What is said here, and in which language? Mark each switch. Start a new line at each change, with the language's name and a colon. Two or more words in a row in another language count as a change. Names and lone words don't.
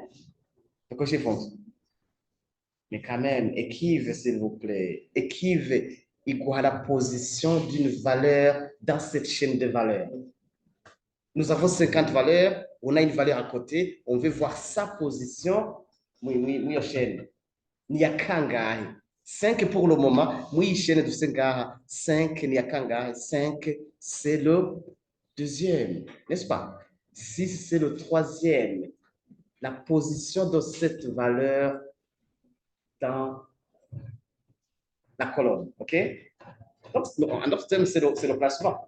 French: Pour corriger les fonctions. Mais quand même, équive, s'il vous plaît. Équive égale la position d'une valeur dans cette chaîne de valeurs. Nous avons 50 valeurs, on a une valeur à côté, on veut voir sa position, oui, chaîne.
Kinyarwanda: Ni ya kangahe.
French: 5 pour le moment, oui, chaîne de 5,
Kinyarwanda: ni ya kangahe.
French: 5, c'est le deuxième, n'est-ce pas? 6, c'est le troisième. La position de cette valeur dans la colonne, OK? Donc, en d'autres termes, c'est le placement.